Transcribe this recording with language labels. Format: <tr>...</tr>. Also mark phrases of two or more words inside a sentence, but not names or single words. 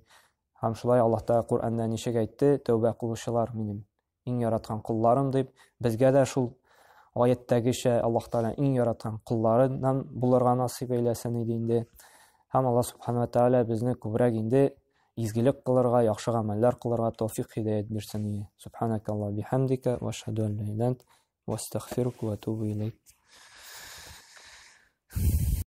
<tt>Һәм шулай Аллаһ Тәгалә Куръанда ничек әйтте: "Тәүбә кылучылар минем иң яраткан кулларым" дип, безгә дә шул аяттәгечә Аллаһ Тәгалә иң яраткан кулларыннан булырга насыйп әйләсен иде инде. Һәм Аллаһ</tt> <ar>سبحانه وتعالى</ar> <tt>безне күбрәк инде изгелек кылырга, яхшы гамәлләр кылырга тәүфыйк, һидаят бирсен иде.</tt> <ar>سبحانك الله بحمدك وأشهد أن لا إله إلا أنت وأستغفرك وأتوب إليك.</ar>